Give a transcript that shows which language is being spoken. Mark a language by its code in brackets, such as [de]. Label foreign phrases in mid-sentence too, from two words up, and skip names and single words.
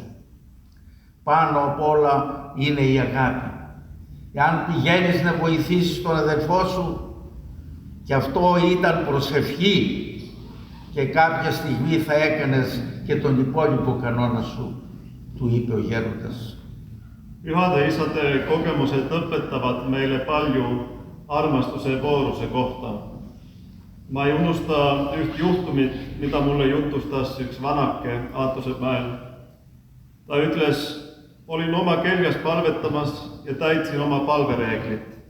[el] Πάνω απ' όλα είναι η αγάπη. Εάν πηγαίνεις να βοηθήσεις τον αδελφό σου, και αυτό ήταν προσευχή, και κάποια στιγμή θα έκανες και τον υπόλοιπο κανόνα σου, του είπε ο γέροντας. [et] Pyhade isade kogemused õpetavad meile palju armastuse vooruse kohta. Ma ei unusta üht juhtumit, mida mulle jutustas üks vanake Aatosemäel. Ta ütles, olin oma keljas palvetamas ja täitsin oma palvereeglit.